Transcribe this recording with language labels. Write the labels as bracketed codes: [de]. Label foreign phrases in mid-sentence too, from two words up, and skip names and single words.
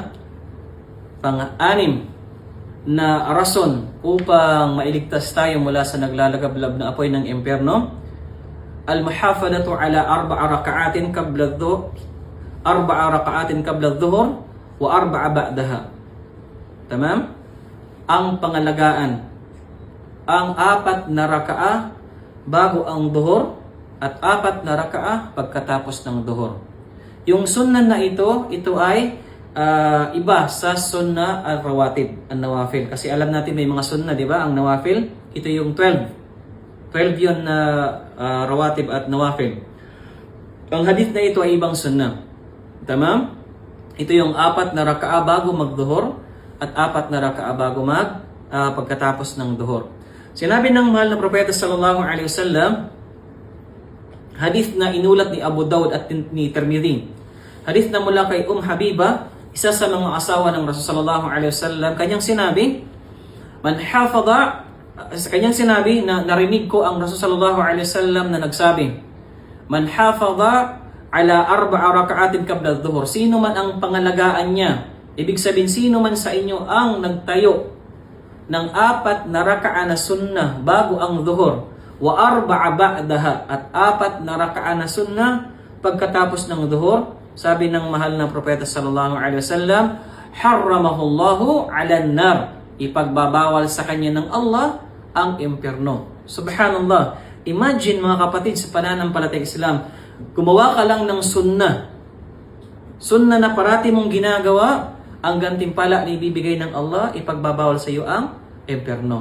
[tl] Pang-anim na rason upang mailigtas tayo mula sa naglalagablab na apoy ng impyerno, [ar] المحافظة على 4 ركعات قبل الظهر 4 ركعات قبل الظهر و4 بعدها. [tl] Tamam? Ang pangalagaan, ang 4 na raka'a bago ang duhur at 4 na raka'a pagkatapos ng duhur. Yung sunnah na ito ay iba sa [ar] سنة الرواتب النوافل. [tl] Kasi alam natin may mga sunnah, di ba? Ang nawafil, ito yung 12 yun na rawatib at nawafil. Ang hadith na ito ay ibang sunnah. Tamam? Ito yung 4 na raka'a bago magduhur at 4 na raka'a bago pagkatapos ng duhur. Sinabi ng mahal na propeta [ar] صلى الله عليه وسلم, [tl] hadith na inulat ni Abu Dawud at ni Tirmidhi. Hadith na mula kay Habiba, isa sa mga asawa ng Rasul [ar] صلى الله عليه وسلم, [tl] kanyang sinabi, na narinig ko ang Rasul [ar] صلى الله عليه وسلم [tl] na nagsabi, [ar] من حافظ على 4 ركعات قبل الظهر. [tl] Sino man ang pangalagaan niya, ibig sabihin sino man sa inyo ang nagtayo ng 4 na raka'a na sunnah bago ang dhuhur, [ar] و4 بعدها, [tl] at 4 na raka'a na sunnah pagkatapos ng dhuhur, sabi ng mahal na propeta [ar] صلى الله عليه وسلم, حرمه الله على النار. [tl] Ipagbabawal sa kanya ng Allah ang impyerno. Subhanallah. Imagine mga kapatid, sa pananampalatayang Islam, gumawa ka lang ng sunnah na parati mong ginagawa, ang gantimpala na ibibigay ng Allah, ipagbabawal sa iyo ang impyerno.